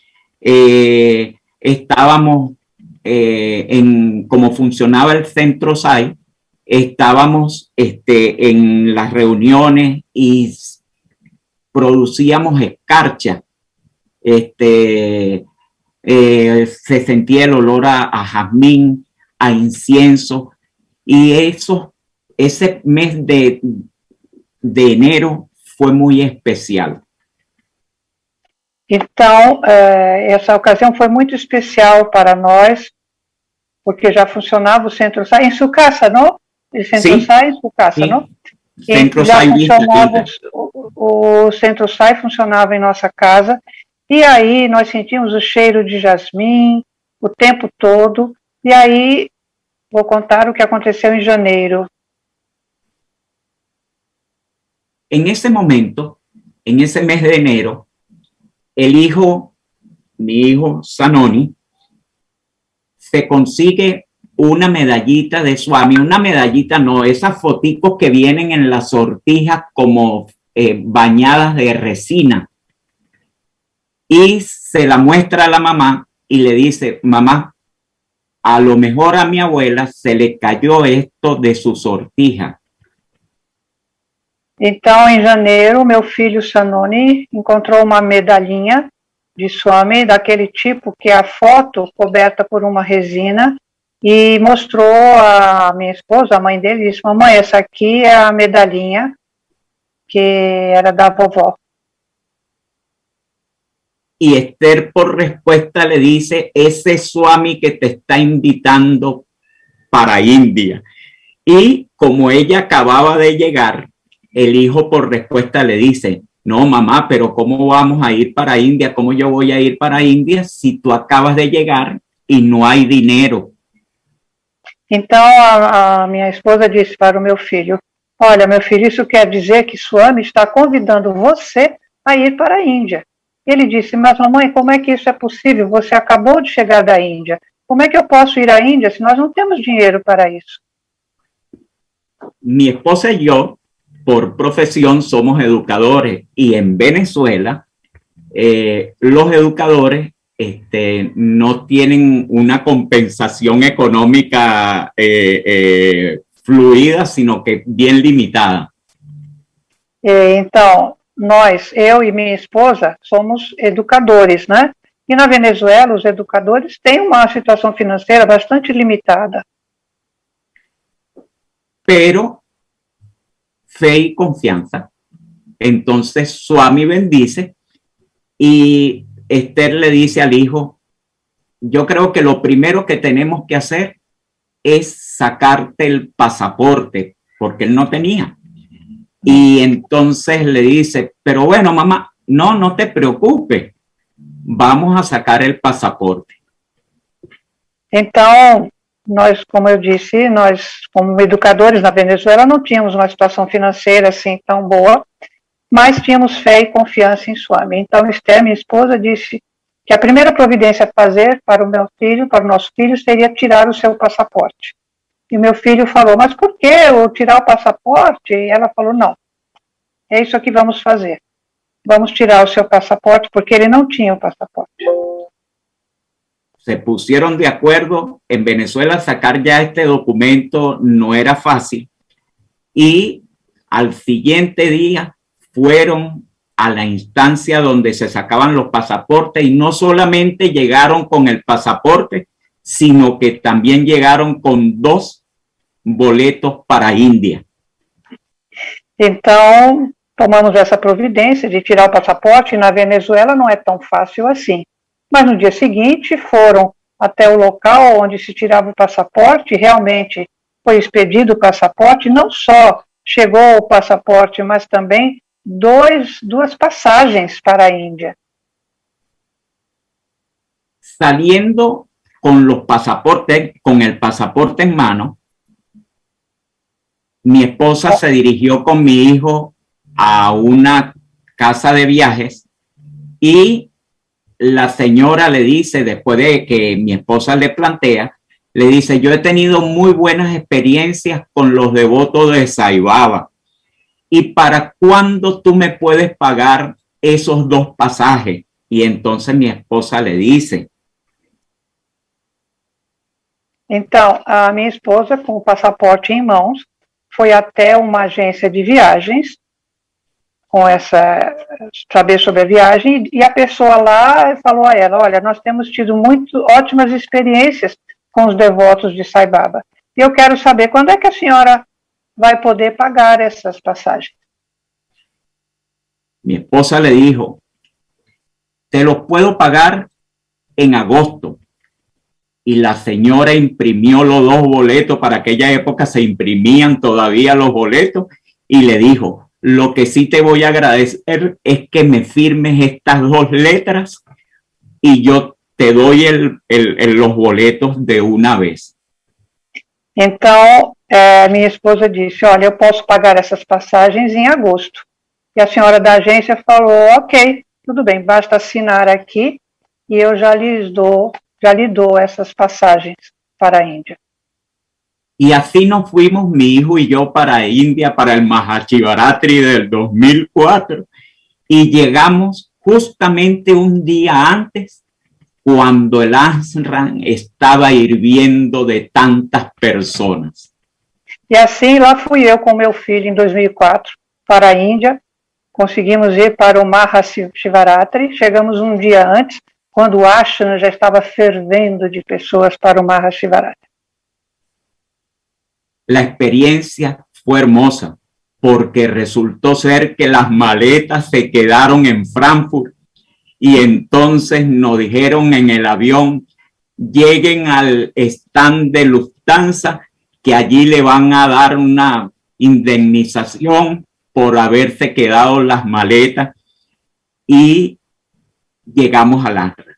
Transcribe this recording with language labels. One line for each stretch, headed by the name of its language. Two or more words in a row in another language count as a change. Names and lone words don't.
Spanish: Estábamos como funcionaba el centro SAI, estábamos en las reuniones y producíamos escarcha. Se sentía el olor a jazmín, a incienso, y ese mes de enero fue muy especial.
Portuguese: Então, essa ocasião foi muito especial para nós, porque já funcionava o Centro SAI em Sucassa, não? O Centro SAI em Sucassa, não? Centro já SAI funcionava, o Centro SAI funcionava em nossa casa, e aí nós sentimos o cheiro de jasmim o tempo todo, e aí vou contar o que aconteceu em janeiro.
Spanish: En ese momento, en ese mes de enero, mi hijo Sanoni, se consigue una medallita de Swami, una medallita no, esas foticos que vienen en las sortijas como bañadas de resina, y se la muestra a la mamá y le dice: mamá, a lo mejor a mi abuela se le cayó esto de su sortija.
Portuguese: Então, em janeiro, meu filho Sanoni encontrou uma medalhinha de Swami, daquele tipo que é a foto coberta por uma resina, e mostrou a minha esposa, a mãe dele, e disse: mamãe, essa aqui é a medalhinha que era da vovó.
Spanish: Y Esther, por respuesta, le dice: ese Swami que te está invitando para India. Y como ella acababa de llegar, el hijo por respuesta le dice: no, mamá, pero ¿cómo vamos a ir para India? ¿Cómo yo voy a ir para India si tú acabas de llegar y no hay dinero?
Portuguese: Então a minha esposa disse para o meu filho: olha, meu filho, isso quer dizer que Swami está convidando você a ir para a Índia. Ele disse: mas mamãe, como é que isso é possível? Você acabou de chegar da Índia. Como é que eu posso ir à Índia se nós não temos dinheiro para isso?
Spanish: Mi esposa y yo, por profesión, somos educadores, y en Venezuela los educadores no tienen una compensación económica fluida, sino que bien limitada.
Portuguese: Então, nós, eu e minha esposa, somos educadores, né? E na Venezuela, os educadores têm uma situação financeira bastante limitada.
Spanish: Pero fe y confianza. Entonces Swami bendice y Esther le dice al hijo: yo creo que lo primero que tenemos que hacer es sacarte el pasaporte, porque él no tenía. Y entonces le dice: pero bueno, mamá, no te preocupes, vamos a sacar el pasaporte.
Portuguese: Então, nós, como eu disse, nós como educadores na Venezuela não tínhamos uma situação financeira assim tão boa, mas tínhamos fé e confiança em Swami. Então, Esther, minha esposa, disse que a primeira providência a fazer para o meu filho, para o nosso filho, seria tirar o seu passaporte. E meu filho falou: mas por que eu tirar o passaporte? E ela falou: não, é isso que vamos fazer. Vamos tirar o seu passaporte, porque ele não tinha o passaporte.
Spanish: Se pusieron de acuerdo. En Venezuela sacar ya este documento no era fácil, y al siguiente día fueron a la instancia donde se sacaban los pasaportes, y no solamente llegaron con el pasaporte, sino que también llegaron con 2 boletos para India.
Portuguese: Então, tomamos essa providência de tirar o passaporte, e na Venezuela não é tão fácil assim. Mas no dia seguinte foram até o local onde se tirava o passaporte, realmente foi expedido o passaporte, não só chegou o passaporte, mas também 2 passagens para a Índia.
Spanish: Saliendo con los pasaportes, con el pasaporte en mano, mi esposa se dirigió con mi hijo a una casa de viajes y la señora le dice, después de que mi esposa le plantea, le dice, yo he tenido muy buenas experiencias con los devotos de Sai Baba. ¿Y para cuándo tú me puedes pagar esos 2 pasajes? Y entonces mi esposa le dice.
Portuguese: Então, a minha esposa, com o passaporte em mãos, foi até uma agência de viagens, saber sobre a viagem, e a pessoa lá falou a ela, olha, nós temos tido ótimas experiências com os devotos de Sai Baba. E eu quero saber quando é que a senhora vai poder pagar essas pasagens.
Spanish: Mi esposa le dijo, te lo puedo pagar en agosto. Y la señora imprimió los 2 boletos, para aquella época se imprimían todavía los boletos, y le dijo, lo que sí te voy a agradecer es que me firmes estas 2 letras y yo te doy los boletos de una vez.
Portuguese: Então, minha esposa disse, olha, eu posso pagar essas passagens em agosto. E a senhora da agência falou, ok, tudo bem, basta assinar aqui e eu já lhe dou essas passagens para a Índia.
Spanish: Y así nos fuimos, mi hijo y yo, para India, para el Mahashivaratri del 2004, y llegamos justamente un día antes, cuando el ashram estaba hirviendo de tantas personas.
Portuguese: E assim, lá fui eu com meu filho em 2004 para a Índia, conseguimos ir para o Mahashivaratri, chegamos um dia antes, quando o ashram já estava fervendo de pessoas para o Mahashivaratri.
Spanish: La experiencia fue hermosa porque resultó ser que las maletas se quedaron en Frankfurt y entonces nos dijeron en el avión, lleguen al stand de Lufthansa, que allí le van a dar una indemnización por haberse quedado las maletas, y llegamos al ashram.